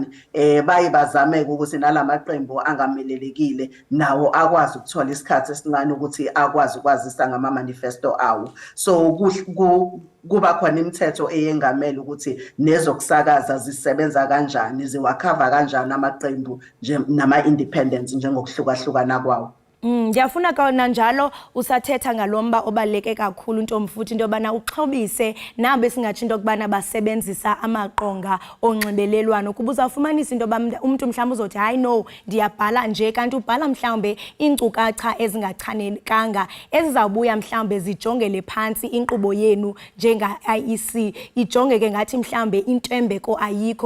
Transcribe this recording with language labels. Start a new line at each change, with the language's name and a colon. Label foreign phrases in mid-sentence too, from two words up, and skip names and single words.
Zulu: Baye bazame-ke ukuthi nalamaqembu angamelelekile nawo akwazi ukuthola isikhathi esincane ukuthi akwazi ukwazisa ngama-manifesto awo. So kuba khona imithetho eyengamela ukuthi nezokusakaza zisebenza kanjani, ziwakhava kanjani amaqembu nama-independents njengokuhlukahlukana kwawo.
Xhosa: Ndiyafuna kona njalo usathetha ngalomba obaleke kakhulu Ntomfuthi into yobana uxhobise nabo esingatsho into yokubana basebenzisa amaqonga onxibelelwano kuba uzawufumanisa into yoba umntu mhlawumbi uzothi hayi no ndiyabhala nje kanti ubhala mhlawumbe iinkcukacha ezingachanekanga ezizawubuya mhlawumbe zijongele phantsi inkqubo yenu njenga-IEC ijonge ke ngathi mhlawumbe intembeko ayikho.